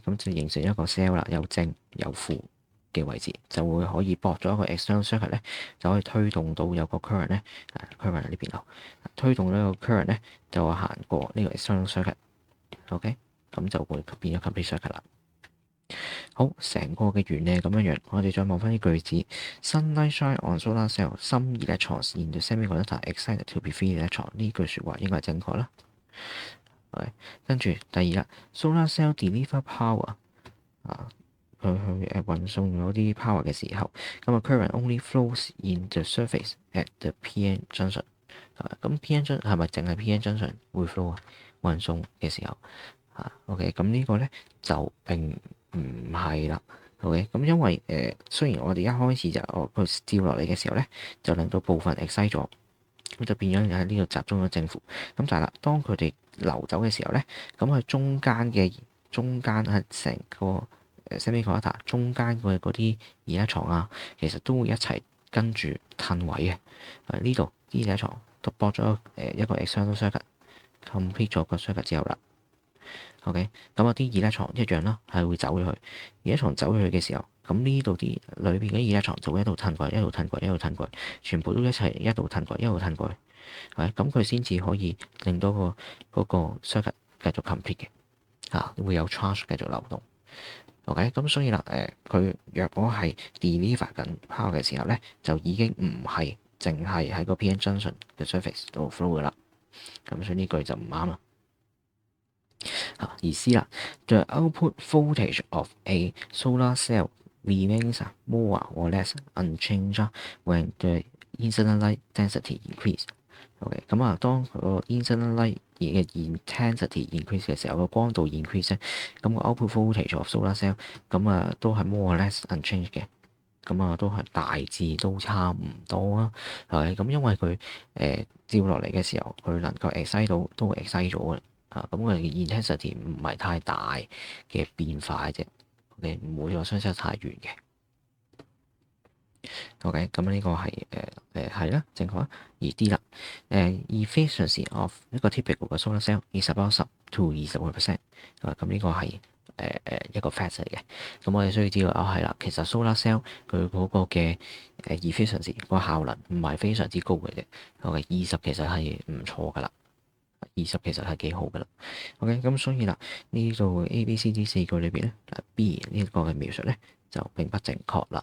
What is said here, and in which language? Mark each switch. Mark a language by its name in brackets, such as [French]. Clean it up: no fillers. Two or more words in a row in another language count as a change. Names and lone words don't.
[Cantonese] 咁就形成一個 cell 啦，有正有負嘅位置，就會可以駁咗一個 [English] external circuit [Cantonese] 咧，就可以推動到有個 current 咧，current 喺呢邊度，推動呢個 current 咧就會行過呢個 [English] external circuit， [Cantonese] OK，咁就會變咗 [English] complete circuit [Cantonese] 啦。好，成個嘅原理係咁樣樣，我哋再望翻啲句子 [English] ：Sunlight shine on solar cell, some electrons in the semiconductor excited to be free electron。 [Cantonese] 呢句説話應該係正確啦。跟住第二啦 [English] ，solar cell deliver power [Cantonese] 佢去運送咗啲 power 嘅時候，咁 [English] current only flows in the surface at the p-n junction。 [Cantonese] 咁 [English] p-n junction [Cantonese] 係咪淨係 [English] p-n junction [Cantonese] 會 flow 運送嘅時候？OK，咁呢個咧就並唔係啦。OK，咁因為雖然我哋一開始就佢掉落嚟嘅時候咧，就令到部分 excite 咗，咁就變咗喺呢度集中咗正負。咁但係啦，當佢哋流走嘅時候咧，咁佢中間係成個semiconductor 中間嘅嗰啲 electron其實都會一齊跟住褪位嘅。呢度啲 electron都駁咗一個 [English] external circuit， [Cantonese] complete 咗個 circuit 之後啦。OK，咁啲 electron 一樣啦，係會走咗去。electron 走咗去嘅時候，咁呢度啲裏邊嘅 electron 就會一路褪過嚟，一路褪過嚟，一路褪過嚟，全部都一齊一路褪過嚟，一路褪過嚟。咁佢先至可以令到嗰個 circuit 繼續 complete 嘅，會有 charge 繼續流動。OK，咁所以啦，佢若果係 deliver 緊 power 嘅時候咧，就已經唔係淨係喺個 [English] p-n junction [Cantonese] 嘅 surface 度 flow 噶啦。咁所以呢句就唔啱啦。而 C 啦 ， [English] the output voltage of a solar cell remains more or less unchanged when the incident light density increase。 [Cantonese] OK，咁當個 [English] incident light [Cantonese] 嘅 [English] intensity increase [Cantonese] 嘅時候，個光度 increase 咧，咁個 [English] output voltage of solar cell [Cantonese] 咁都係 [English] more or less unchanged [Cantonese] 嘅，咁都係大致都差唔多啦。係咁，因為佢照落嚟嘅時候，佢能夠 excite 到都 excite 咗嘅。咁佢嘅 intensity 唔係太大嘅變化啫，你唔會話相差太遠嘅。OK，咁呢個係啦，正確啦。 [English] 而 D 啦 ，efficiency of 一個 typical 嘅 solar cell is about 10 to 20%。 [Cantonese] 咁呢個係一個 fact 嚟嘅。咁我哋需要知道係啦，其實 [English] solar cell [Cantonese] 佢嗰個嘅efficiency 個效能唔係非常之高嘅啫。OK， 20其實係唔錯噶啦。20其實係幾好噶啦。OK，咁所以啦，呢度 A、B、C、D 4句裏邊咧，B 呢個嘅描述咧就並不正確啦。